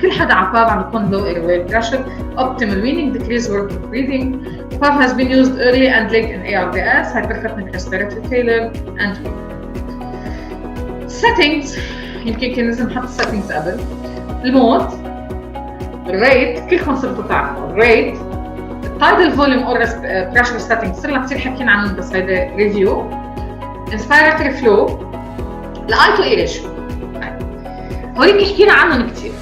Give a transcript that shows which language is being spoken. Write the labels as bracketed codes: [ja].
[ar] كل حدا على الباب عم يكون [en] low airway pressure. optimal weaning, decrease work of breathing. PAV has been used early and late in ARDS, hypercapnic respiratory failure and settings. [ar] يمكن كان لازم نحط settings قبل. المود، الريت، كلكم صرتوا تعرفوا الريت، التايدل فوليوم اور بريشر سيتنج صرنا كثير حكينا عنهم بس هيدا ريفيو. انسبيراتوري فلو، الاي تو اي ريشيو. هوليك حكينا عنهم كثير.